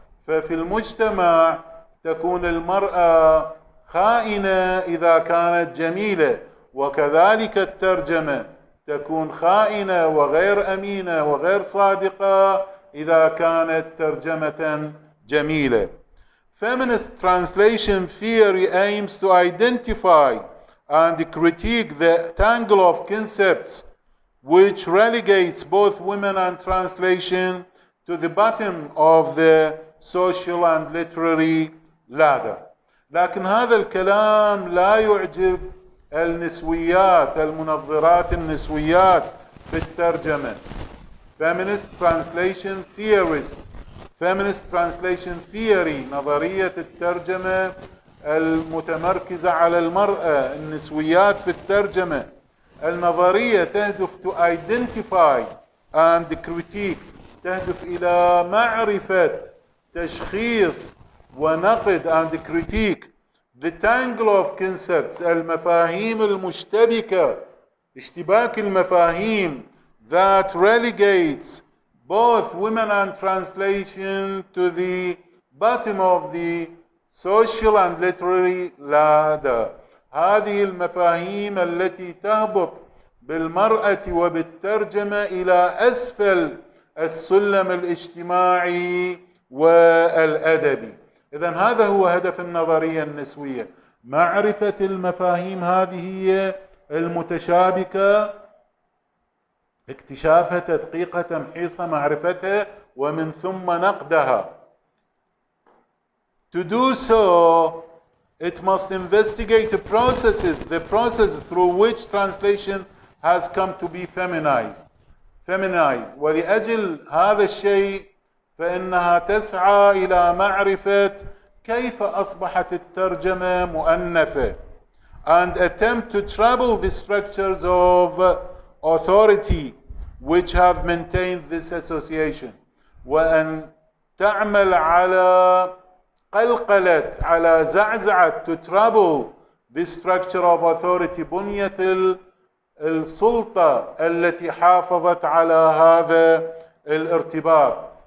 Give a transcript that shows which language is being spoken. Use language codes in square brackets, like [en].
[ar] ففي المجتمع تكون المرأة خائنة إذا كانت جميلة، وكذلك الترجمة تكون خائنة وغير أمينة وغير صادقة إذا كانت ترجمة جميلة. [en] Feminist translation theory aims to identify and critique the tangle of concepts which relegates both women and translation to the bottom of the social and literary ladder. [ar] لكن هذا الكلام لا يعجب النسويات، المنظرات النسويات في الترجمة. [en] Feminist translation theorists، Feminist translation theory، [ar] نظرية الترجمة المتمركزة على المرأة، النسويات في الترجمة. النظرية تهدف [en] to identify and critique، [ar] تهدف إلى معرفة، تشخيص ونقد [en] and critique the tangle of concepts، [ar] المفاهيم المشتبكة، اشتباك المفاهيم [en] that relegates both women and translation to the bottom of the social and literary ladder. [ar] هذه المفاهيم التي تهبط بالمرأة وبالترجمة إلى أسفل السلم الاجتماعي والأدبي. إذن هذا هو هدف النظرية النسوية، معرفة المفاهيم هذه المتشابكة، اكتشافها، تدقيقها، تمحيصها، معرفتها، ومن ثم نقدها. [en] To do so, it must investigate the process through which translation has come to be feminized. [ar] ولأجل هذا الشيء فإنها تسعى إلى معرفة كيف أصبحت الترجمة مؤنثة، [en] and attempt to trouble the structures of authority which have maintained this association، [ar] وأن تعمل على قلقلة، على زعزعة، [en] to trouble the structure of authority، [ar] بنية السلطة التي حافظت على هذا الارتباط.